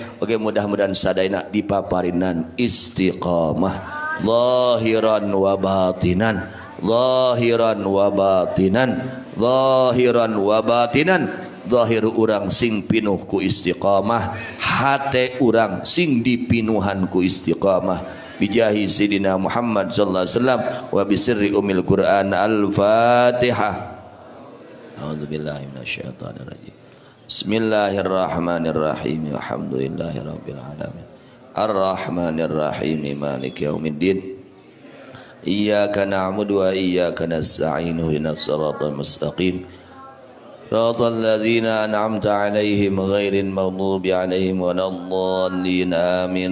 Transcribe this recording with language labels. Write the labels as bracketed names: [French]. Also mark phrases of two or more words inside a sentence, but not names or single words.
[Sundanese] Oke, mudah-mudahan sadayana dipaparinan istiqamah [Arabic] ظاهرا وباطنا, ظاهرا وباطنا, ظاهرا وباطنا. [Sundanese] Zahir urang sing pinuh ku istiqamah, hate urang sing dipinuhan ku istiqamah. [Arabic] بجاه سيدنا محمد صلى الله عليه وسلم وبسر أم القرآن. Al-Fatihah. أعوذ بالله من الشيطان الرجيم. بسم الله الرحمن الرحيم. الحمد لله رب العالمين. الرحمن الرحيم. مالك يوم الدين. إياك نعبد وإياك نستعين. اهدنا الصراط المستقيم. صراط الذين أنعمت عليهم غير المغضوب عليهم ولا الضالين آمين.